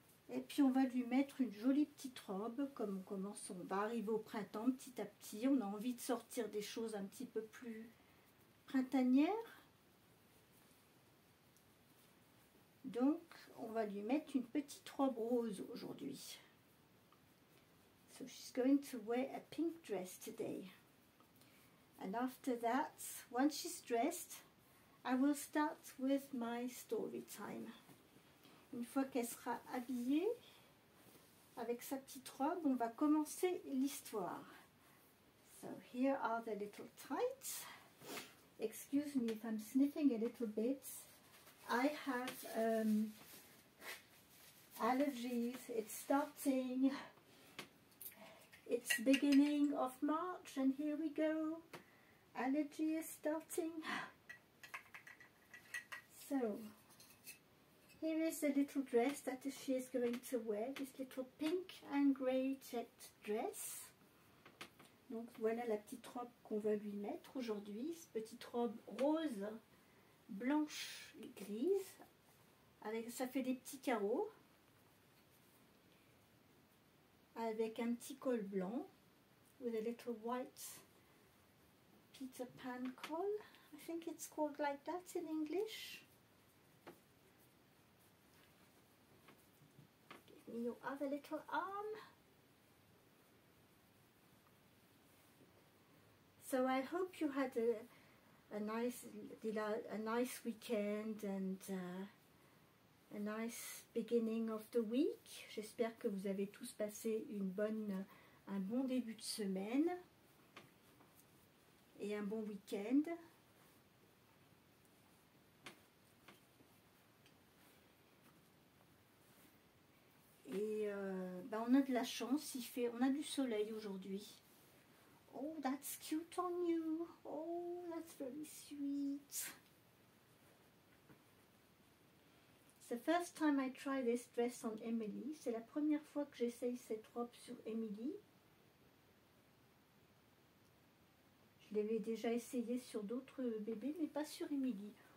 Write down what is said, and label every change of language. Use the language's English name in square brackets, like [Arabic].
[French] Et puis on va lui mettre une jolie petite robe, comme on va arriver au printemps petit à petit. On a envie de sortir des choses un petit peu plus printanières. Donc on va lui mettre une petite robe rose aujourd'hui. [English] So she's going to wear a pink dress today. And after that, once she's dressed, I will start with my story time. [French] Une fois qu'elle sera habillée, avec sa petite robe, on va commencer l'histoire. [English] So here are the little tights. Excuse me if I'm sniffing a little bit. I have allergies. It's starting. It's beginning of March and here we go. Allergy is starting. So here is the little dress that she is going to wear, this little pink and grey checked dress. [French] Donc voilà la petite robe qu'on va lui mettre aujourd'hui, cette petite robe rose, blanche et grise, avec, ça fait des petits carreaux, avec un petit col blanc, [English] with a little white Peter Pan col. I think it's called like that in English. Give me your other little arm. So I hope you had a nice weekend and a nice beginning of the week. [French] J'espère que vous avez tous passé un bon début de semaine et un bon week-end. Et on a de la chance, on a du soleil aujourd'hui. [English] Oh, that's cute on you. Oh, that's very sweet. It's the first time I try this dress on Emily. [French] C'est la première fois que j'essaye cette robe sur Emily. Je l'avais déjà essayé sur d'autres bébés, mais pas sur Emily.